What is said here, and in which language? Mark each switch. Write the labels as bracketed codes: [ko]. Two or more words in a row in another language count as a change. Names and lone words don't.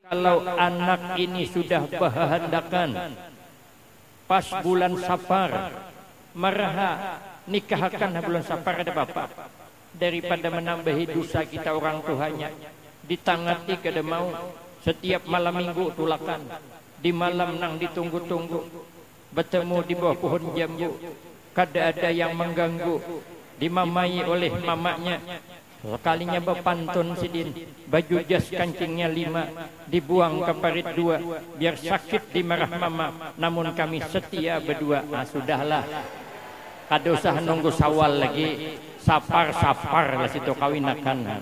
[bjn] Kalau anak ini sudah bahandakan pas bulan Safar, maraha nikahkan bulan Safar ada bapak, daripada menambahi dosa kita orang tuanya. Ditangati kada mau, setiap malam minggu tulakan, di malam nang ditunggu-tunggu, bertemu di bawah pohon jambu, kada ada yang mengganggu, dimamai oleh mamanya. [id] Sekalinya berpantun sidin, baju jas kancingnya 5, dibuang ke parit 2, biar sakit dimarah mama, namun kami setia berdua. [bjn] Ah sudahlah, kada usah nunggu Sawal lagi, Safar lah situ kawinakan.